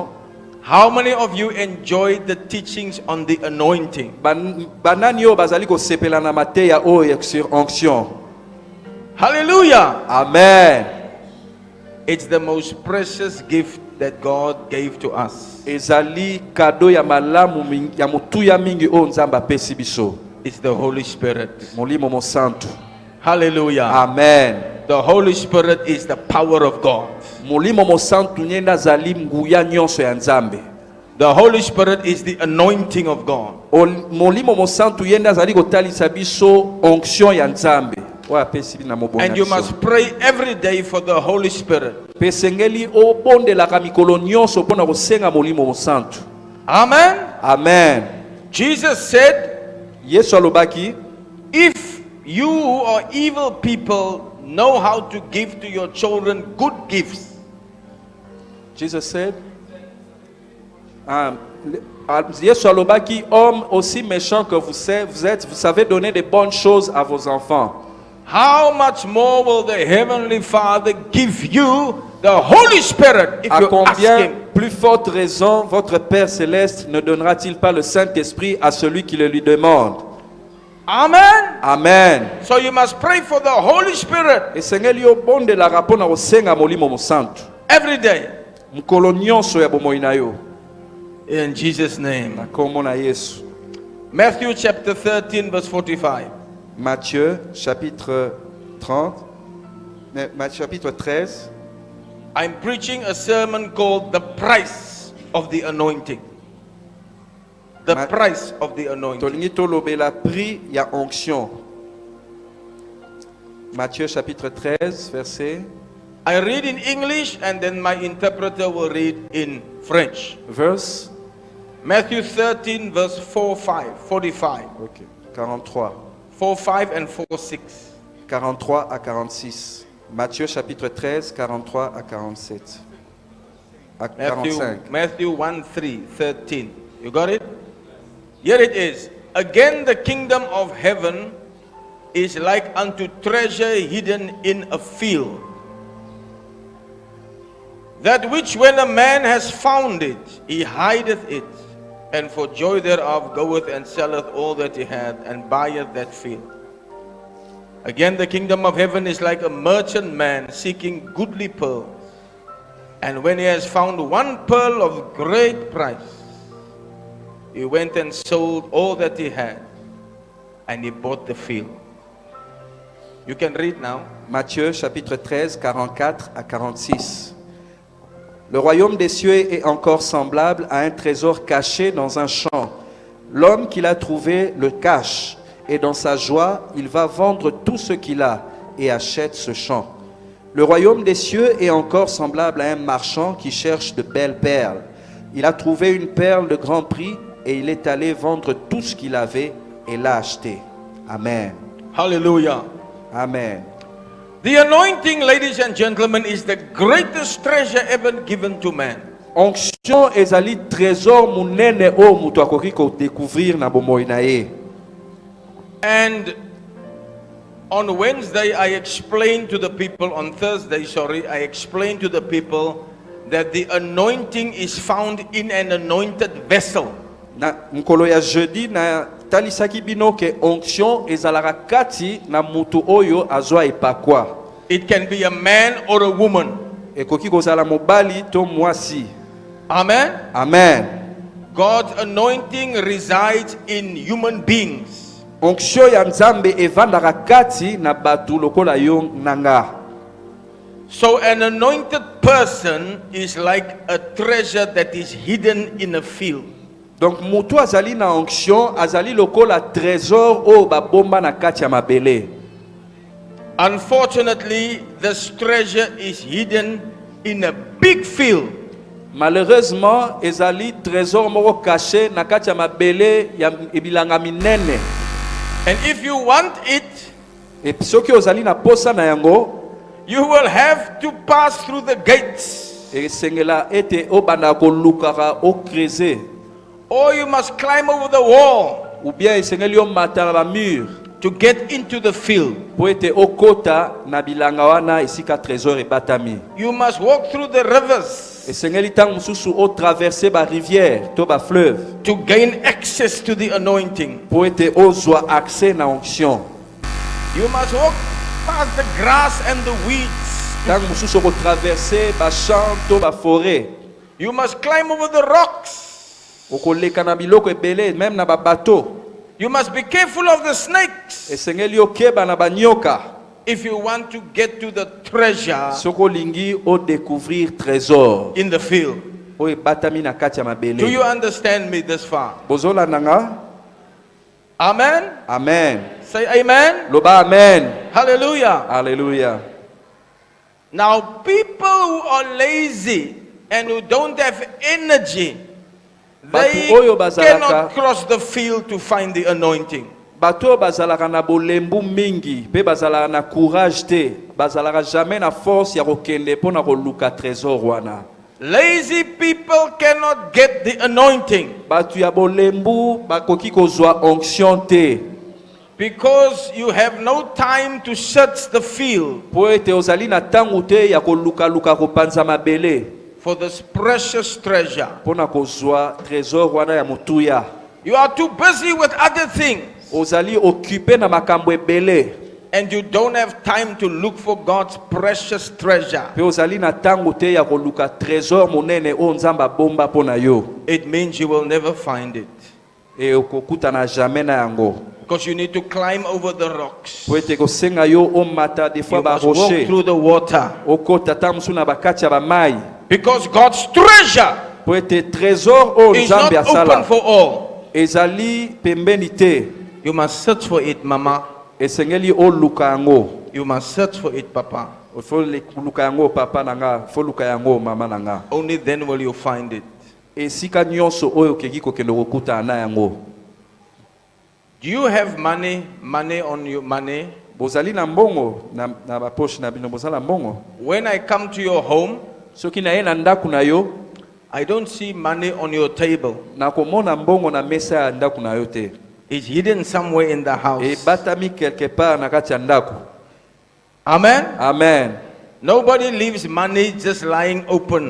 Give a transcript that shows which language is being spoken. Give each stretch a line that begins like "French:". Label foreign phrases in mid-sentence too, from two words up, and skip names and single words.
English: How many of you enjoyed the teachings on the anointing?
Lingala: Banani oyo bazali kosepela na mateya oyo
French: sur onction.
English: Hallelujah. Amen. It's the most precious gift that God gave to us.
Lingala: Ezali cadeau ya malamu ya mutuya mingi oyo nzambe apesi biso.
English: It's the Holy Spirit.
Lingala: Molimo mo santo.
English: Hallelujah. Amen. The Holy Spirit is the power of God.
Lingala: Molimo mo santo nyenda zali nguya nyonso ya nzambe.
English: The Holy Spirit is the anointing of God.
Lingala: Molimo mo santo yenda zali kotalisa biso onction ya nzambe.
English: And you must pray every day for the Holy Spirit. Amen. Amen. Jesus said, if you who are evil people know how to give to your children good gifts. Jesus said,
Lingala: Yesu alobaki,
French: homme aussi méchant que vous êtes, vous savez donner de bonnes choses à vos enfants.
English: How much more will the Heavenly Father give you the Holy Spirit if you ask Him?
French: Plus forte raison, votre Père Céleste ne donnera-t-il pas le Saint-Esprit à celui qui le lui demande?
English: Amen. Amen. So you must pray for the Holy Spirit.
French: Et Seigneur
Lingala: yo bonde la rapona osenga molimo mo santo.
English: Every day.
Lingala: Mukolo nyonso ya bomoi na yo.
English: In Jesus' name.
Lingala: Na kombo na Yesu.
English: Matthew chapter 13 verse 45.
French: Matthieu chapitre 30, chapitre 13.
English: I'm preaching a sermon called The Price of the Anointing. The price of the anointing.
Lingala: Tolingi tolobela prix ya onction.
French: Matthieu chapitre 13 verset.
English: I read in English and then my interpreter will read in French. Verse. Matthew 13 verse 45. Okay. 43. 45 and 46.
French: 43 à 46. Matthieu chapitre 13, 43 à 47. À 45.
English: Matthew 13. You got it? Here it is. Again the kingdom of heaven is like unto treasure hidden in a field, that which when a man has found it, he hideth it, and for joy thereof goeth and selleth all that he hath, and buyeth that field. Again the kingdom of heaven is like a merchant man seeking goodly pearls, and when he has found one pearl of great price, he went and sold all that he had, and he bought the field. You can read now.
French: Matthieu chapitre 13, 44 à 46. Le royaume des cieux est encore semblable à un trésor caché dans un champ. L'homme qui l'a trouvé le cache, et dans sa joie, il va vendre tout ce qu'il a et achète ce champ. Le royaume des cieux est encore semblable à un marchand qui cherche de belles perles. Il a trouvé une perle de grand prix et il est allé vendre tout ce qu'il avait et l'a acheté. Amen. Hallelujah. Amen.
English: The anointing, ladies and gentlemen, is the greatest treasure ever given to man.
Lingala: Onction ezali trésor munene o mutu akoki ko découvrir na bomoi na ye.
English: And on Wednesday I explained to the people, on Thursday, I explained to the people that the anointing is found in an anointed vessel.
Lingala: Na mkolo ya jeudi na talisaki bino ke onction ezalaka kati na mutu oyo azwa epakwa.
English: It can be a man or a woman.
Lingala: Ekoki kozala mobali to mwasi. Amen. Amen.
English: God's anointing resides in human beings.
Lingala: Onction ya nzambe evandaka kati na batu lokola yo nanga.
English: So an anointed person is like a treasure that is hidden in a field.
Lingala: Donc mutu azali na onction azali lokola trésor o babomba na kati ya mabele.
English: Unfortunately, this treasure is hidden in a big field.
Lingala: Malheureusement, ezali trésor moko caché na kati ya mabele ya ebilanga minene.
English: And if you want it,
Lingala: Et soki ozali na posa na yango,
English: you will have to pass through the gates.
Lingala: esengela ete obanda kolukaka o creuser,
English: Or you must climb over the wall
Lingala: ou bien esengeli omata na ba mur
English: to get into the field.
Lingala: po ete okota na bilanga wana esika trésor ebatami.
English: You must walk through the rivers
Lingala: Esengeli ntango mosusu o traverser ba rivière to ba fleuve
English: to gain access to the anointing.
Lingala: po ete ozwa accès na onction.
English: You must walk past the grass and the weeds.
Lingala: Ntango mosusu okotraverse ba champ to ba forêt,
English: You must climb over the rocks.
Lingala: okoleka na biloko ebele même na ba bateau.
English: You must be careful of the snakes
Lingala: Esengeli okeba na banyoka
English: if you want to get to the treasure
Lingala: soko olingi o découvrir trésor
English: in the field.
Lingala: oyo ebatami na kati ya
English: Do you
Lingala: mabele.
English: understand me this far?
Lingala: Bozolanda nga? Amen. Amen.
English: Say amen.
Lingala: Loba amen.
English: Hallelujah.
French: Alléluia.
English: Now, people who are lazy and who don't have energy, they
Lingala: Batu oyo bazalaka-
English: cannot cross the field to find the anointing.
Lingala: Bato bazalaka na bolembu mingi pe bazalaka na courage te, bazalaka jamais na force ya kokende mpo na koluka trésor wana.
English: Lazy people cannot get the anointing
Lingala: Bato ya bolembu bakoki kozwa onction te
English: because you have no time to search the field
Lingala: po ete ozali na ntango te ya kolukaluka kopanza mabele
English: for this precious treasure.
Lingala: mpo na kozwa trésor wana ya motuya.
English: You are too busy with other things
Lingala: Ozali occupé na makambo ebele
English: and you don't have time to look for God's precious treasure.
Lingala: pe ozali na ntango te ya koluka trésor monene oyo nzambe abomba mpo na yo,
English: It means you will never find it
Lingala: e okokutana jamais na yango
English: because you need to climb over the rocks.
Lingala: po ete kosenga yo omata des fois
English: You must walk
Lingala: barocher
English: through the water
Lingala: okota ta mosusu na bakati ya bamai
English: because God's treasure
Lingala: po ete trésor oyo
English: is not
Lingala: nzambe
English: open
Lingala: asala
English: for all.
Lingala: ezali pembeni te.
English: You must search for it,
Lingala: Mama. Esengeli oluka yango,
English: You must search for it,
Lingala: Papa. fo luka yango papa na nga, fo luka yango mama na nga.
English: Only then will you find it.
Lingala: Esika nyonso oyo okeki kokende kokutana na yango.
English: Do you have money on your money?
Lingala: Bozali na mbongo na bapoche na bino, bozala mbongo.
English: When I come to your home,
Lingala: Soki na ye na ndaku na yo,
English: I don't see money on your table.
Lingala: na komona mbongo na mesa ya ndaku na yo te.
English: It's hidden somewhere in the house.
Lingala: Ebatami
French: quelque part
Lingala: na kati ya ndaku. Amen. Amen.
English: Nobody leaves money just lying open.